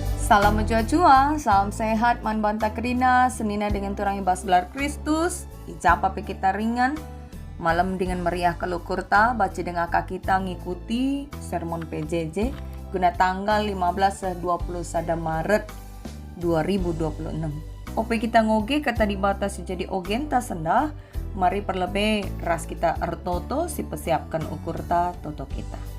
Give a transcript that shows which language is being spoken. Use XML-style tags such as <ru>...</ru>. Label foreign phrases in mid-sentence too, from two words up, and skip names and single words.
<btx>Salam menjua-jua, salam sehat, man banta kerina, senina dengan turang ibas gelar Kristus, ijapa pe kita ringan, malam dengan meriah kelukurta, baca dengan kak kita ngikuti sermon PJJ, guna tanggal 15-21 Maret 2026. Ope kita ngoge kata dibatasi jadi ogenta sendah, mari perlebe ras kita ertoto si persiapkan ukurta toto kita.</btx>